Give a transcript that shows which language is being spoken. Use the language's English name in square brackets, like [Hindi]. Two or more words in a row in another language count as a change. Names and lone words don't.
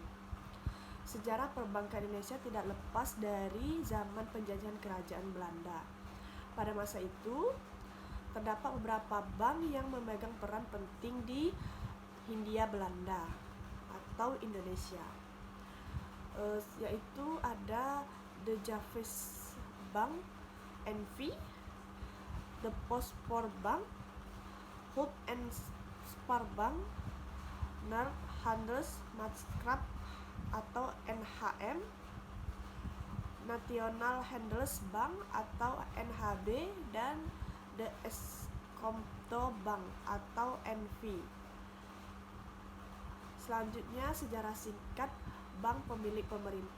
[Indonesian] Sejarah perbankan Indonesia tidak lepas dari zaman penjajahan kerajaan Belanda. Pada masa itu, terdapat beberapa bank yang memegang peran penting di Hindia Belanda atau Indonesia. Yaitu ada De Javasche Bank, NV, The Postpoort Bank, Hoop and Spar Bank, Noord Handels Maatschappij atau NHM, National Handels Bank atau NHB, dan The Eskomto Bank atau NV. Selanjutnya sejarah singkat bank pemilik pemerintah.